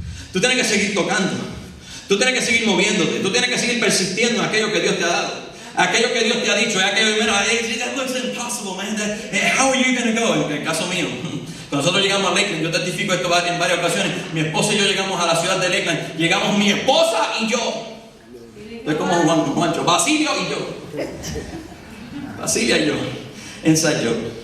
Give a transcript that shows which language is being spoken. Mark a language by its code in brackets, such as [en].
[es] Tú tienes que seguir tocando. Tú tienes que seguir moviéndote. Tú tienes que seguir persistiendo en aquello que Dios te ha dado. Aquello que Dios te ha dicho. Aquello, [en] that looks impossible, man. How are you going to go? [es] En el caso mío. Cuando nosotros llegamos a Lakeland, yo testifico esto en varias ocasiones. Mi esposa y yo llegamos a la ciudad de Lakeland. Llegamos mi esposa y yo. Estoy como Juancho. Basilio y yo. Basilia y yo. Ensayó.